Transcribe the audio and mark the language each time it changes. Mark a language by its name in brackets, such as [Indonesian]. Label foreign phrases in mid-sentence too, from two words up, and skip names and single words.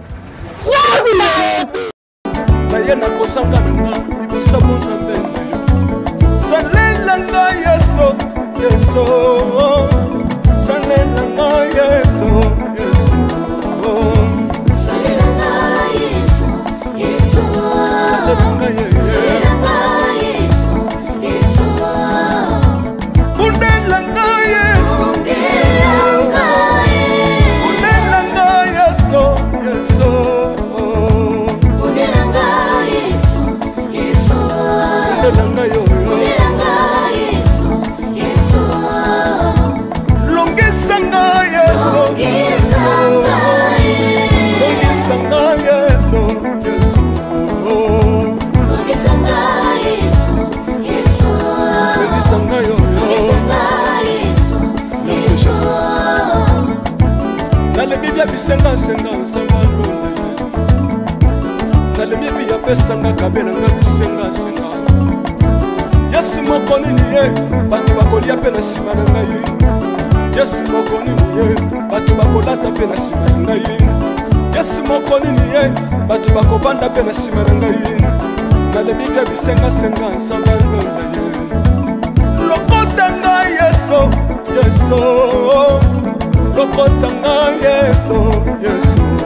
[Lingala] naye nakosanga nanga libosa bozambe salela nga yeso yeso salela nga yeso yeso salela nga yeso yeso salela nga yeso yeso undela nga yeso undela nga yeso yeso undela nga yeso yeso undela nga yo longisanga yeso longisanga yeso yeso longisanga yeso yeso longisanga yo [French] merci Jésus [Lingala] nalebi bya bisenga senga nzamba longa nalebi bya pesanga kabela nga bisenga senga yesi moko nini ye bato bakolia pe na nsima na ngai yesi moko nini ye bato bakolata pe na nsima na ngai yesi moko nini ye bato bakovanda pe na nsima na ngai nalebi bya bisengasenga nzamba londa ye lokota ngai yeso yeso lokota ngai yeso yeso